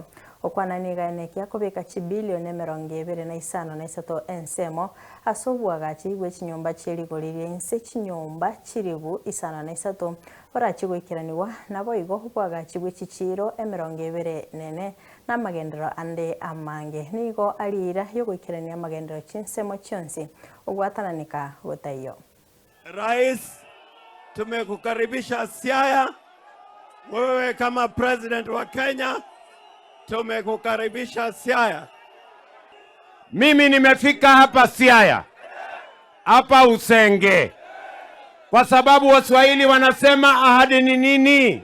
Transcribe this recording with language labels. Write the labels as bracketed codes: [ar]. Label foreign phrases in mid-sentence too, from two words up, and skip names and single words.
[guz] Okwananiga enekia kubika chibilioni 25 ensemo asobwaga chigwe chinyomba chirigorire ense chinyomba chiribu 53 orachigwikiraniwa nabo igo bwaga chigwe chichiro 24 n'amagendero ande amange nigo alira yo gwikirania amagendero chinsemo chionsi ogwatananika gotayo. [sw] Rais, tumekukaribisha Siaya. Wewe kama president wa Kenya, tumekukaribisha Siaya. Mimi nimefika hapa Siaya, hapa Usenge, kwa sababu Waswahili wanasema ahadi ni nini?